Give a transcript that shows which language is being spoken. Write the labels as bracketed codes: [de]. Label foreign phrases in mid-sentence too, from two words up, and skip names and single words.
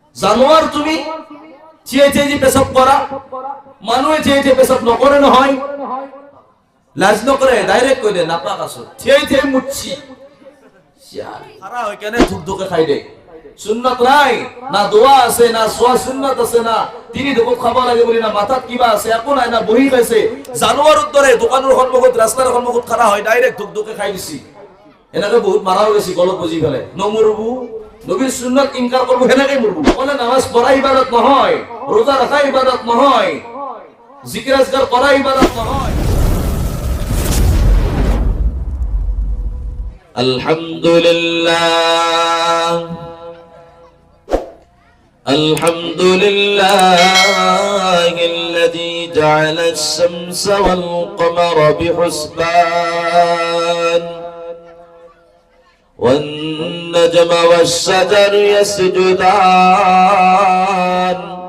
[as] জানোয়ার তুমি চেয়ে চেয়ে যে পেশাব করা, মানুহে চেয়ে চেয়ে পেশাব নকরে নহয়, লাজ নকরে ডাইরেক্ট কই দে নাপাক আছো, চেয়ে চেয়ে মুচ্ছি খারা হয় কেন ধুকধুকে খাই দে। সুন্নাত নাই না, দোয়া আছে না, সোয়া সুন্নাত আছে না, তিনি দেখো খাব লাগে বলি না, মাথাত কিবা আছে একো নাই না, বহি খাইছে। জানোয়ার উত্তরে দোকানের সন্মুখত রাস্তার সন্মুখত খারা হয় ডাইরেক্ট ধুকধুকে খাই দিছি। এনেকে বহুত মারাও গেছি গলত বুঝি ফেলে, নমরবু নবীর সুন্নাত ইনকার করবো, সেনেকেই মরবো। বলে নামাজ পড়া ইবাদত নহয়, রোজা রাখা ইবাদত নহয়, জিকির আজকার করা ইবাদত নহয়। [ar] الحمد لله الحمد لله الذي جعل الشمس والقمر بحسبان والنجم والشجر يسجدان